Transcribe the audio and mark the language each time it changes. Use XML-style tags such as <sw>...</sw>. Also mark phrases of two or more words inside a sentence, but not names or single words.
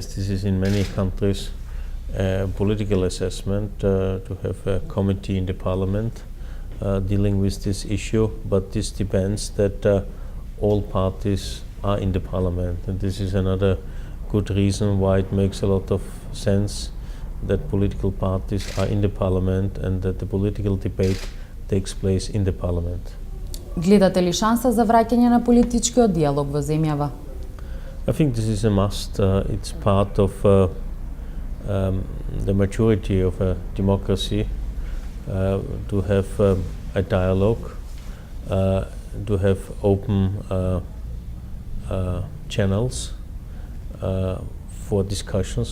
<en>this is in many countries, political assessment, to have a committee in the parliament dealing with this issue, but this depends that all parties are in the parliament, and this is another good reason why it makes a lot of sense that political parties are in the parliament and that the political debate takes place in the parliament.</en> <mk>Гледате ли шанса за враќање на политичкиот диалог во земјава?</mk> <en>I think this is a must. It's part of the maturity of a democracy to have a dialogue, to have open channels for discussions.</en>